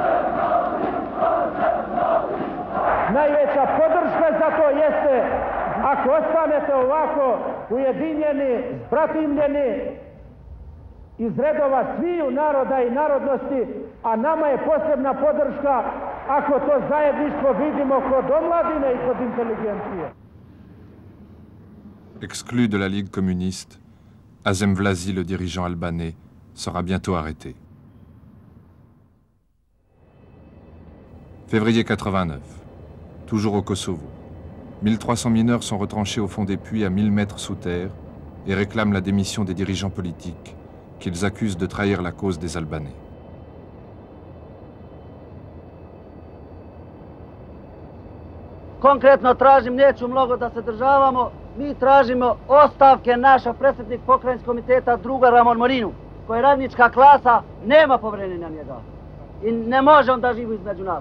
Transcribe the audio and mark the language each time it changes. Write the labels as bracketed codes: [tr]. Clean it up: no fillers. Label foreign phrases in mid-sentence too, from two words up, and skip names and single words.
[sr] Najveća podrška za to jeste Ako ostanete ovako ujedinjeni, bratimljeni iz redova sviju naroda i narodnosti, a nama je posebna podrška ako to zajedništvo vidimo kod omladine i kod inteligencije. [fr] Exclu de la Ligue communiste, Azem Vlasi, le dirigeant albanais, sera bientôt arrêté. Février 89, toujours au Kosovo. 1300 mineurs sont retranchés au fond des puits à 1000 mètres sous terre et réclament la démission des dirigeants politiques qu'ils accusent de trahir la cause des Albanais. [sr] Konkretno tražim, neću mnogo da se državamo, mi tražimo ostavke naša predsjednik pokrajinskog komiteta druga Ramon Morinu, koji je radnička klasa, nema povjerenja na njega i ne može on da živi između nas.